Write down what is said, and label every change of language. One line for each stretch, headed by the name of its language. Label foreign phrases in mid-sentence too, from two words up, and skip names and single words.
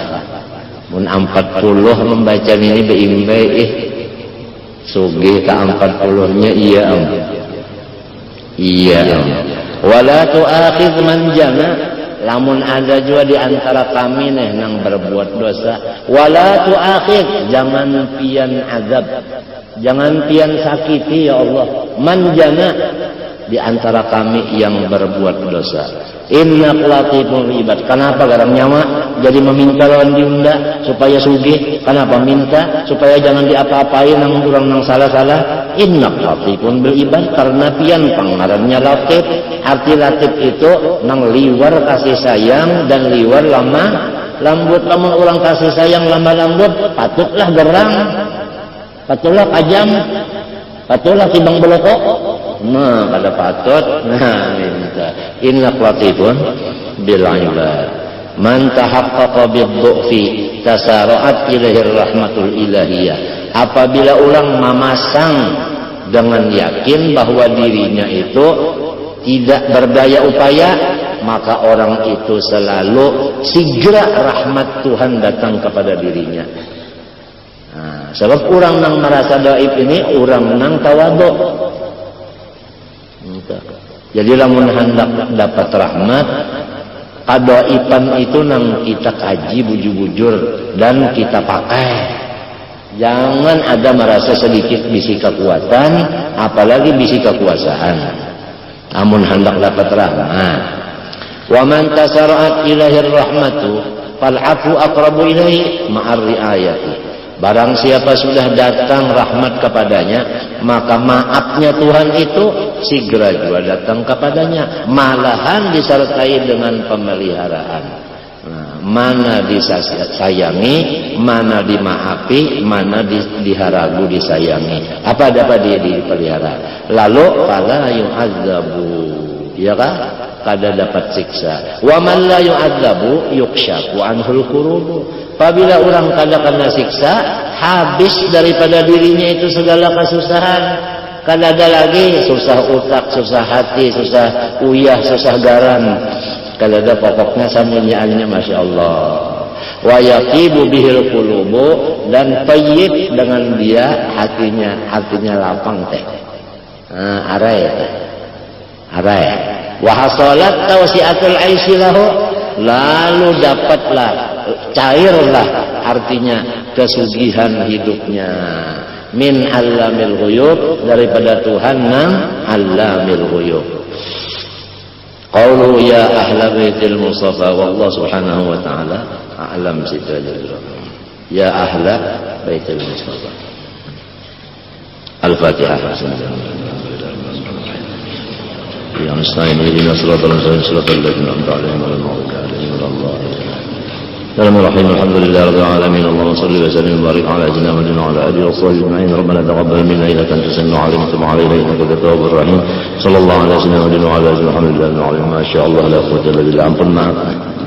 Banjar: Mun 40 membaca ini beimbai sugih ke 40-nya iya
Arabic: ولا تؤاخذ من جنى,
Banjar: lamun ada juga di antara kami nih nang berbuat dosa,
Arabic: ولا تؤاخذ,
Banjar: jangan pian azab, jangan pian sakiti ya Allah,
Arabic: من جنى,
Banjar: di antara kami yang berbuat dosa.
Arabic: إنك لطيف العباد.
Banjar: Kenapa garang nyawa jadi meminta lawan diunda supaya sugih? Kenapa minta supaya jangan diapa-apain nang urang nang salah-salah?
Arabic: إنك لطيف بالعباد,
Banjar: karena pian pangarannya latif. Arti latif itu nang liwar kasih sayang dan liwar lambut. Lamun orang kasih sayang lama lambut, patutlah gerang, patutlah kajam, patutlah timbang belokok. Nah, kada patut. Nah, minta
Arabic: إنك لطيف بالعباد. من تحقق بالضعف تسارعت إليه الرحمة الإلهية.
Indonesian: Apabila orang memasang dengan yakin bahwa dirinya itu tidak berdaya upaya, maka orang itu selalu segera rahmat Tuhan datang kepada dirinya.
Banjar: Nah, sebab orang nang merasa daib ini orang nang tawadhu. Jadi lamun hendak dapat rahmat, kadaipan itu nang kita kaji bujur-bujur dan kita pakai. Jangan ada merasa sedikit bisi kekuatan, apalagi bisi kekuasaan. Namun hendak dapat rahmat.
Arabic: ومن تسارعت إليه الرحمة فالعفو أقرب إليه مع الرعاية.
Indonesian: Barang siapa sudah datang rahmat kepadanya, maka maafnya Tuhan itu segera juga datang kepadanya. Malahan disertai dengan pemeliharaan.
Banjar: Nah, mana disayangi, mana dimaafi, mana diharagu disayangi. Apa dapat dia dipelihara. Lalu
Arabic: فلا يعذب,
Banjar: ya kan? Kada dapat siksa.
Arabic: ومن لا يعذب يكشف عنه الكروب.
Banjar: Apabila orang kada kena siksa, habis daripada dirinya itu segala kesusahan. Kada ada lagi susah utak, susah hati, susah uyah, susah garam. Kada ada, pokoknya samunyaannya
Arabic: ما شاء الله. ويطيب به القلوب,
Banjar: dan tayyib dengan dia hatinya lapang teh. Arai.
Arabic: وحصلت توسعة العيش له,
Banjar: lalu dapatlah, cairlah artinya kesugihan hidupnya.
Arabic: من علام الغيوب,
Banjar: daripada Tuhan nan
Arabic: علام الغيوب. قالوا يا أهل بيت المصطفى والله سبحانه وتعالى أعلم بالصواب. يا أهل بيت المصطفى. الفاتحة. يا نستعين اهدنا الصراط المستقيم صراط الذين أنعمت عليهم غير المغضوب عليهم ولا الضالين. بسم الله الرحمن الرحيم. الحمد لله رب العالمين. اللهم صل وسلم وبارك على سيدنا محمد وعلى آله وصحبه أجمعين. ربنا تقبل منا إنك أنت السميع العليم وتب علينا إنك أنت التواب الرحيم. صلى الله عليه وسلم وعلى آله وصحبه. الحمد لله. ما شاء الله لا قوة إلا بالله.
Banjar: Ampun maaf.